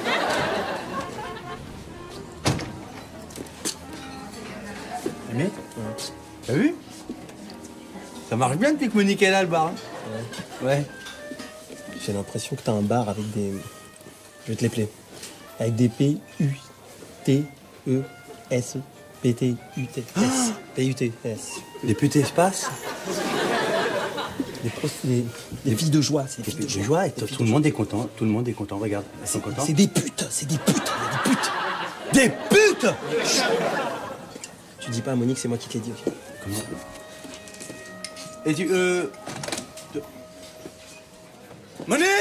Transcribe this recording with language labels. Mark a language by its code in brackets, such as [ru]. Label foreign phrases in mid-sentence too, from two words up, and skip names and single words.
[fr] Mais, t'as vu? Ça marche bien depuis que Monique est là, le bar. Hein. Ouais. J'ai l'impression que t'as un bar avec des... Je vais te les plaire. Avec des P-U-T-E-S. P-T-U-T-S. P-U-T-S. Des putes espaces. Des filles de joie, c'est des Des filles putes de joie, et tout le monde est content. Tout le monde est content, regarde. Elles sont contentes. C'est des putes, c'est des putes, il y a des putes. Des putes! Tu dis pas à Monique, c'est moi qui te l'ai dit, ok? Comment? Et tu, Monique!